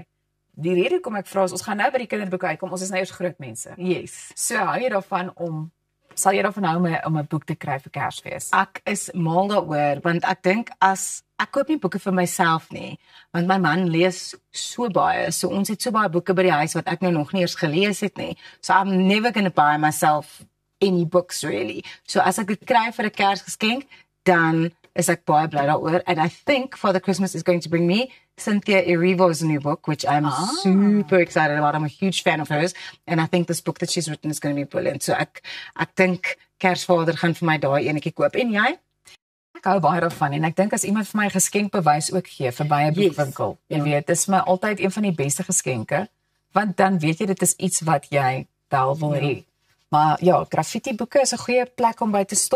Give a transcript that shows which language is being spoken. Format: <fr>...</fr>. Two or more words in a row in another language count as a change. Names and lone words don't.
<af>Die rede hoekom ek vra is, ons gaan nou by die kinderboeke uitkom, ons is nou eers groot mense. Yes. So, hou jy daarvan sal jy daarvan hou om 'n boek te kry vir Kersfees? Ek is mal daaroor, want ek dink ek koop nie boeke vir myself nie, want my man lees so baie, so ons het so baie boeke by die huis wat ek nou nog nie eers gelees het nie.</af> <en>So I'm never going to buy myself any books really.</en> <af>So as ek dit kry vir 'n Kersgeskenk, dan is ek baie bly daaroor,</af> <en>and I think Father Christmas is going to bring me Cynthia Erivo's new book, which I'm super excited about. I'm a huge fan of hers, and I think this book that she's written is going to be brilliant.</en> <af>So ek dink Kersvader gaan vir my daai enetjie koop. En jy? Ek hou baie daarvan, en ek dink as iemand vir my 'n geskenkbewys ook gee vir by 'n boekwinkel, jy weet, dis my altyd een van die beste geskenke, want dan weet jy dit is iets wat jy wel wil hê. Maar ja, graffitiboeke is 'n goeie plek om by te stop.</af>